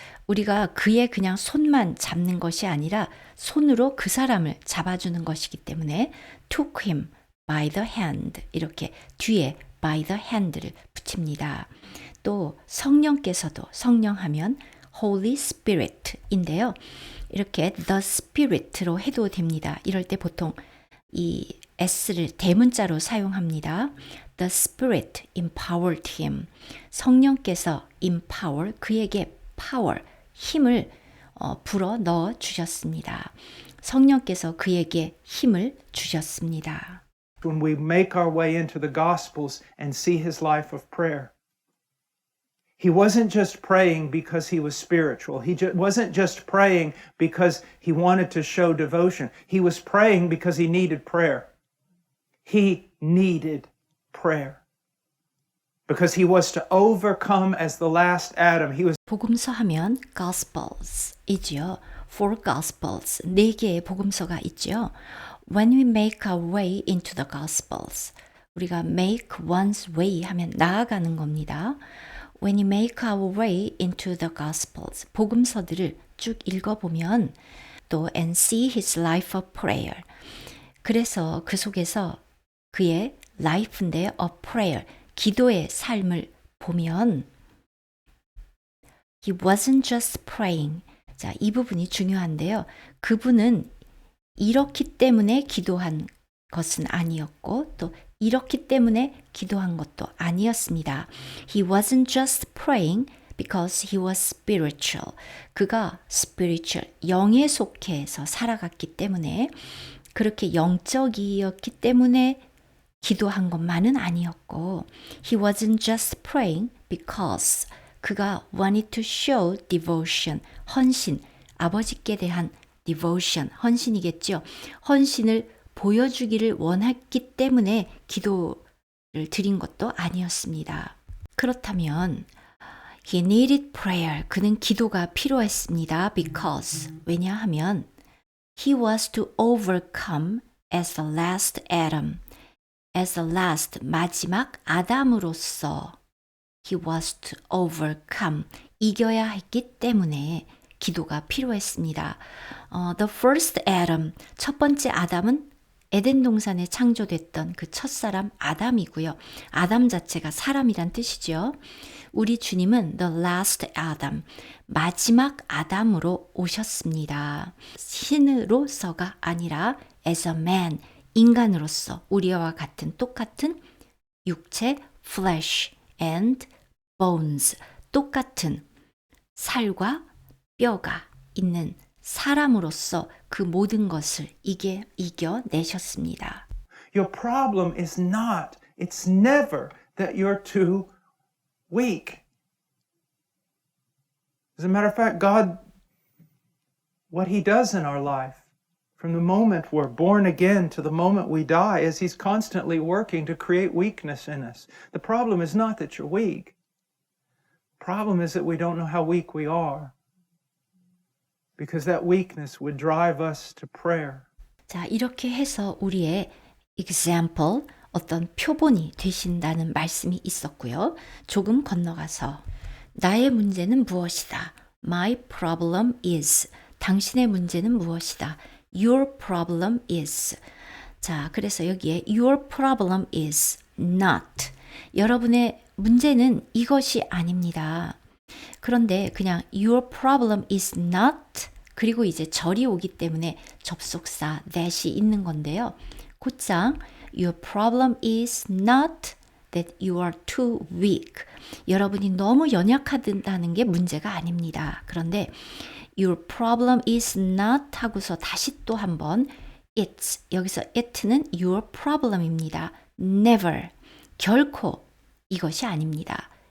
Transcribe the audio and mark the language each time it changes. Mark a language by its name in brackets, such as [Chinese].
[Korean] 우리가 그의 그냥 손만 잡는 것이 아니라 손으로 그 사람을 잡아주는 것이기 때문에 [English] took him by the hand, [Korean] 이렇게 뒤에 by the hand를 붙입니다. 또 성령께서도, 성령하면 Holy Spirit인데요. 이렇게 the Spirit로 해도 됩니다. 이럴 때 보통 이 S를 대문자로 사용합니다. [English] The Spirit empowered him. [Korean] 성령께서 empower, 그에게 power, 힘을 불어 넣어 주셨습니다. 성령께서 그에게 힘을 주셨습니다. [English] When we make our way into the Gospels and see his life of prayer, he wasn't just praying because he was spiritual. He wasn't just praying because he wanted to show devotion. He was praying because he needed prayer. He needed prayer. Because he was to overcome as the last Adam. He was [Korean] 복음서 하면 Gospels이지요. [English] Four Gospels, [Korean] 4개의 복음서가 있죠. [English] When we make our way into the Gospels, [Korean] 우리가 make one's way 하면 나아가는 겁니다. [English] When you make our way into the Gospels, [Korean] 복음서들을 쭉 읽어보면 또 [English] and see his life of prayer. [Korean] 그래서 그 속에서 그의 life인데 [English] of prayer, [Korean] 기도의 삶을 보면 [English] He wasn't just praying. [Korean] 자, 이 부분이 중요한데요. 그분은 이렇기 때문에 기도한 것은 아니었고 또 이렇기 때문에 기도한 것도 아니었습니다. [English] He wasn't just praying because he was spiritual. [Korean] 그가 spiritual, 영에 속해서 살아갔기 때문에 그렇게 영적이었기 때문에 기도한 것만은 아니었고 [English] He wasn't just praying because [Korean] 그가 [English] wanted to show devotion, [Korean] 헌신, 아버지께 대한 devotion, 헌신이겠죠. 헌신을 보여주기를 원했기 때문에 기도를 드린 것도 아니었습니다. 그렇다면 [English] He needed prayer. [Korean] 그는 기도가 필요했습니다. [English] Because [Korean] 왜냐하면 [English] He was to overcome as the last Adam. As the last, [Korean] 마지막 아담으로서 [English] He was to overcome, [Korean] 이겨야 했기 때문에 기도가 필요했습니다. The first Adam, 첫 번째 아담은 에덴 동산에 창조됐던 그 첫사람 아담이고요. 아담 자체가 사람이란 뜻이죠. 우리 주님은 the last Adam, 마지막 아담으로 오셨습니다. 신으로서가 아니라 [English] as a man, [Korean] 인간으로서 우리와 같은 똑같은 육체, [English] flesh and bones, [Korean] 똑같은 살과 뼈가 있는 사람으로서 그 모든 것을 이겨내셨습니다. [English] Your problem is not, it's never that you're too weak. As a matter of fact, God, what he does in our life, from the moment we're born again to the moment we die, is he's constantly working to create weakness in us. The problem is not that you're weak. The problem is that we don't know how weak we are. because that weakness would drive us to prayer. [Korean] 자, 이렇게 해서 우리의 example, 어떤 표본이 되신다는 말씀이 있었고요. 조금 건너가서 나의 문제는 무엇이다? [English] My problem is. [Korean] 당신의 문제는 무엇이다? [English] Your problem is. [Korean] 자, 그래서 여기에 [English] your problem is not. [Korean] 여러분의 문제는 이것이 아닙니다. 그런데 그냥 [English] your problem is not [Korean] 그리고 이제 절이 오기 때문에 접속사 that이 있는 건데요. 곧장 [English] your problem is not that you are too weak. [Korean] 여러분이 너무 연약하다는 게 문제가 아닙니다. 그런데 [English] your problem is not [Korean] 하고서 다시 또 한번 it's, 여기서 it는 your problem입니다. never, 결코 이것이 아닙니다.